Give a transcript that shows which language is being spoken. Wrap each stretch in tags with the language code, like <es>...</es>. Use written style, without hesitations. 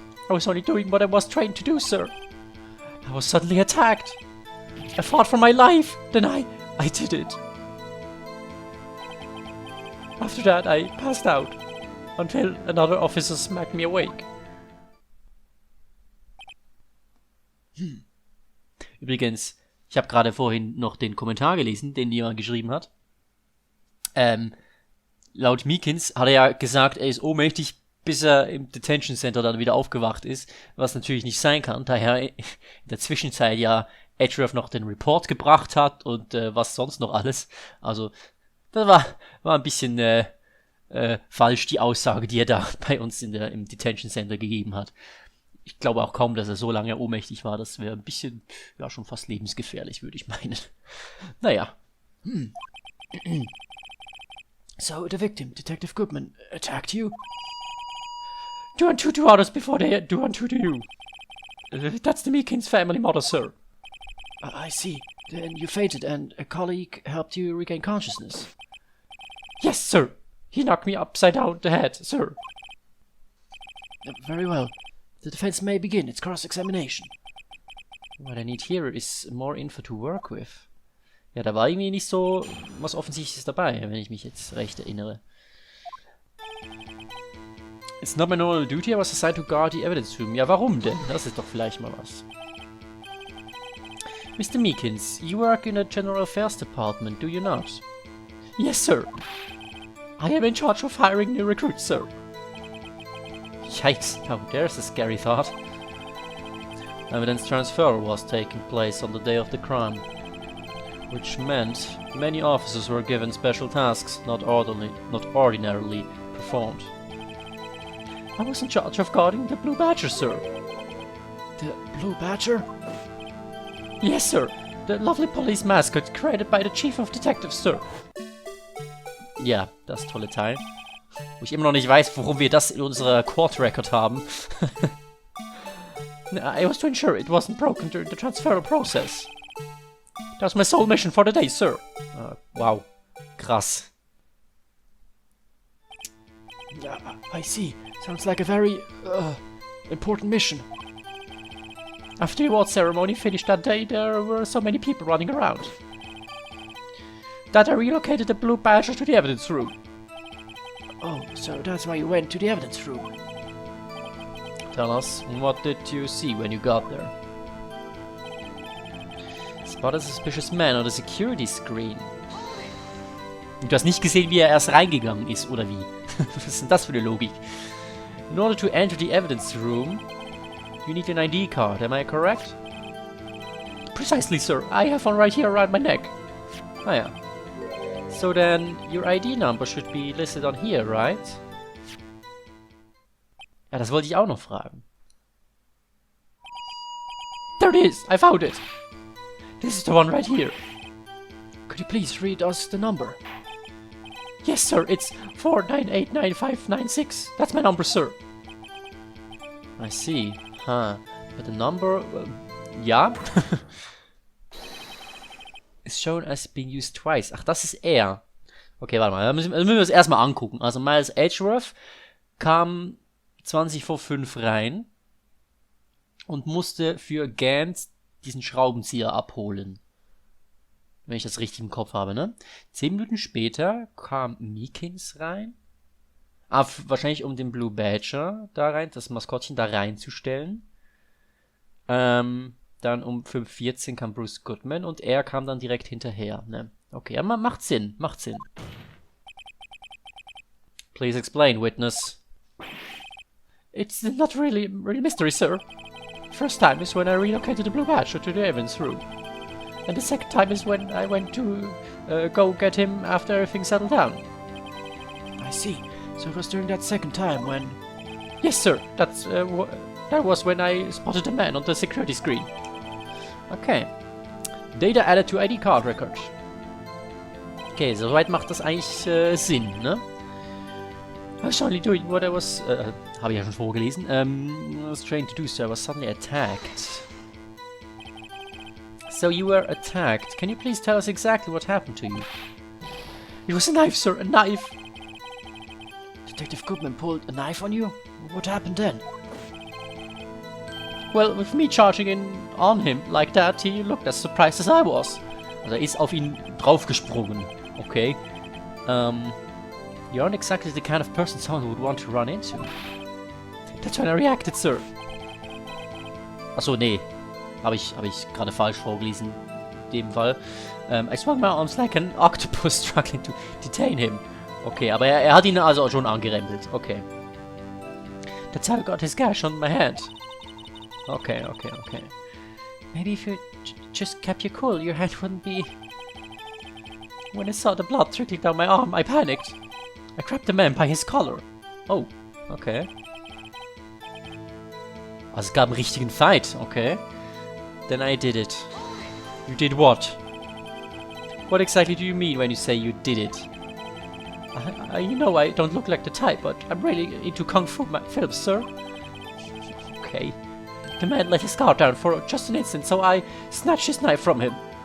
<en>I was only doing what I was trained to do, sir. I was suddenly attacked. I fought for my life. Then I did it. After that, I passed out until another officer smacked me awake.</en> <de>Übrigens, ich habe gerade vorhin noch den Kommentar gelesen, den jemand geschrieben hat. Laut Meekins hat er ja gesagt, er ist ohnmächtig, bis er im Detention Center dann wieder aufgewacht ist, was natürlich nicht sein kann, daher in der Zwischenzeit ja Edgeworth noch den Report gebracht hat und was sonst noch alles. Also, das war ein bisschen falsch, die Aussage, die er da bei uns im Detention Center gegeben hat. Ich glaube auch kaum, dass er so lange ohnmächtig war. Das wäre ein bisschen, ja, schon fast lebensgefährlich, würde ich meinen. Naja.</de> <en>So, the victim, Detective Goodman, attacked you? Do unto to others before they do unto to you. That's the Meekins family motto, sir. I see. Then you fainted and a colleague helped you regain consciousness. Yes, sir. He knocked me upside down the head, sir. Very well. The defense may begin its cross-examination. What I need here is more info to work with.</en> <de>Ja, da war irgendwie nicht so was Offensichtliches dabei, wenn ich mich jetzt recht erinnere.</de> <en>It's not my normal duty, I was assigned to guard the evidence room.</en> <de>Ja, warum denn? Das ist doch vielleicht mal was.</de> <en>Mr. Meekins, you work in the General Affairs Department, do you not? Yes, sir. I am in charge of hiring new recruits, sir. Yikes, now there's a scary thought. Evidence transfer was taking place on the day of the crime, which meant many officers were given special tasks not ordinarily performed. I was in charge of guarding the Blue Badger, sir. The Blue Badger? Yes, sir. The lovely police mascot created by the Chief of Detectives, sir.</en> <de>Ja, das tolle Teil. Wo ich immer noch nicht weiß, warum wir das in unserer Court Record haben.</de> <en>I was to ensure it wasn't broken during the transfer process. That was my sole mission for the day, sir. Wow.</en> <de>Krass.</de> <en>Yeah, I see. Sounds like a very, important mission. After the award ceremony finished that day, there were so many people running around that I relocated the Blue Badger to the evidence room. Oh, so that's why you went to the evidence room. Tell us, what did you see when you got there? Spotted a suspicious man on the security screen.</en> <de>Und du hast nicht gesehen, wie er erst reingegangen ist, oder wie? Was ist denn das für eine Logik?</de> <en>In order to enter the evidence room, you need an ID card, am I correct? Precisely, sir. I have one right here around my neck.</en> <de>Ah ja.</de> <en>So then, your ID number should be listed on here, right?</en> <de>Ja, das wollte ich auch noch fragen.</de> <en>There it is! I found it! This is the one right here. Could you please read us the number? Yes, sir, it's 4989596. That's my number, sir. I see. Huh. But the number... ja? is shown as being used twice.</en> <de>Ach, das ist er. Okay, warte mal. Dann müssen wir uns erstmal angucken. Also Miles Edgeworth kam 20 vor 5 rein und musste für Gant diesen Schraubenzieher abholen. Wenn ich das richtig im Kopf habe, ne? 10 Minuten später kam Meekins rein. Ah, wahrscheinlich um den Blue Badger da rein, das Maskottchen da reinzustellen. Dann um 5:14 kam Bruce Goodman und er kam dann direkt hinterher, ne? Okay, ja, macht Sinn, macht Sinn.</de> <en>Please explain, witness. It's not really mystery, sir. First time is when I relocated the Blue Badger to the evidence room. And the second time is when I went to go get him after everything settled down. I see. So it was during that second time when... Yes, sir. That was when I spotted the man on the security screen. Okay. Data added to ID card record.</en> <de>Okay, soweit macht das eigentlich Sinn, ne?</de> <en>I was only doing what I was...</en> <de>habe ich ja schon vorgelesen.</de> <en>I was trained to do so. I was suddenly attacked. So you were attacked. Can you please tell us exactly what happened to you? It was a knife, sir. A knife. Detective Goodman pulled a knife on you? What happened then? Well, with me charging in on him like that, he looked as surprised as I was.</en> <de>Also er ist auf ihn draufgesprungen. Okay.</de> <en>You aren't exactly the kind of person someone would want to run into. That's when I reacted, sir.</en> <de>Achso, nee. Habe ich gerade falsch vorgelesen. In dem Fall.</de> <en>I swung my arms like an octopus struggling to detain him.</en> <de>Okay, aber er hat ihn also schon angerempelt. Okay.</de> <en>That's how I got his gash on my hand. Okay. Maybe if you just kept your cool, your hand wouldn't be... When I saw the blood trickling down my arm, I panicked. I grabbed the man by his collar. Oh, okay.</en> <de>Also es gab einen richtigen Fight, okay.</de> <en>Then I did it. You did what? What exactly do you mean when you say you did it? You know I don't look like the type, but I'm really into Kung Fu films, sir. Okay. The man let his guard down for just an instant, so I snatched his knife from him.</en>